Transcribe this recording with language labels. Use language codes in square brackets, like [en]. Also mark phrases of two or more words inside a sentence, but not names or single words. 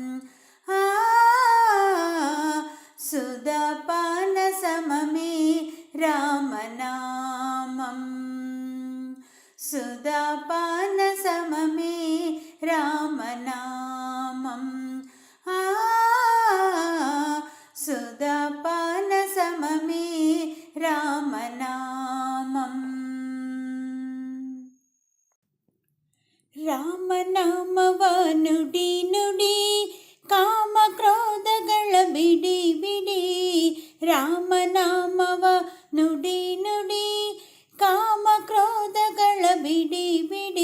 [te] సుధాపాన సమమే రామనామం. సుధాపాన సమమే రామనామం. సుధాపాన సమమే రామనామం. [kn] ರಾಮನಾಮವ ನುಡಿ ನುಡಿ ಕಾಮ ಕ್ರೋಧಗಳ ಬಿಡಿ ಬಿಡಿ. ರಾಮನಾಮವ ನುಡಿ ನುಡಿ ಕಾಮ ಕ್ರೋಧಗಳ ಬಿಡಿ ಬಿಡಿ.